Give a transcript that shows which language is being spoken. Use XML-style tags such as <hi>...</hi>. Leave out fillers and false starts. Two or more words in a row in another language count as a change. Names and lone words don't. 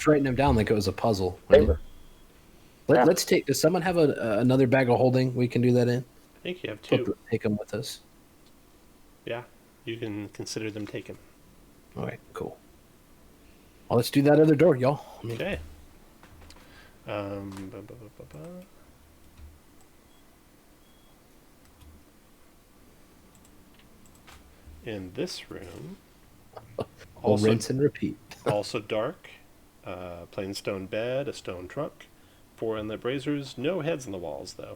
<en>was writing them down like it was a puzzle. Right? favor. Let, Yeah. Let's take. Does someone have another bag of holding? We can do that in. I think you have two. Take them with us. Yeah, you can consider them taken. All right, cool. Well, let's do that other door, y'all. Okay. Ba, ba, ba, ba, ba. In this room, We'll also, rinse and repeat. also dark, plain stone bed, a stone trunk, 4 inlet braziers, no heads on the walls though.</en>